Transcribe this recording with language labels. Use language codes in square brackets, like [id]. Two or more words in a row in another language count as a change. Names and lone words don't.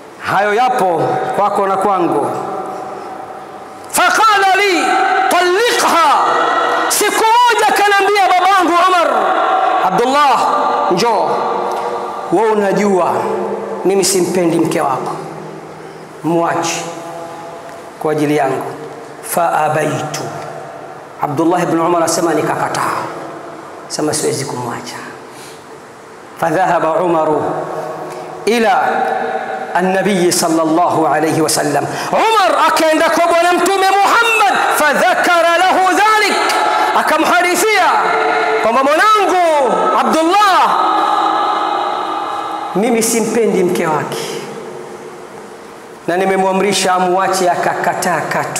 [sw] hayo yapo kwako na kwangu. [ar] فقال لي طلقها, [sw] siku moja kaniambia babangu Umar, Abdullah, njoo, wewe unajua mimi simpendi mke wako, muache kwa ajili yangu. [ar] فأبيت. [sw] Abdullah ibn Umar asema nikakataa, sema siwezi kumwacha. [ar] فذهب عمر إلى النبي صلى الله عليه وسلم. [sw] عمر akaenda kwa bwana mtume Muhammad, [ar] فذكر له ذلك, [sw] akamhadithia kwamba mwanangu Abdullah mimi simpendi mke wake na nimemwamrisha amwache, akakataa katu.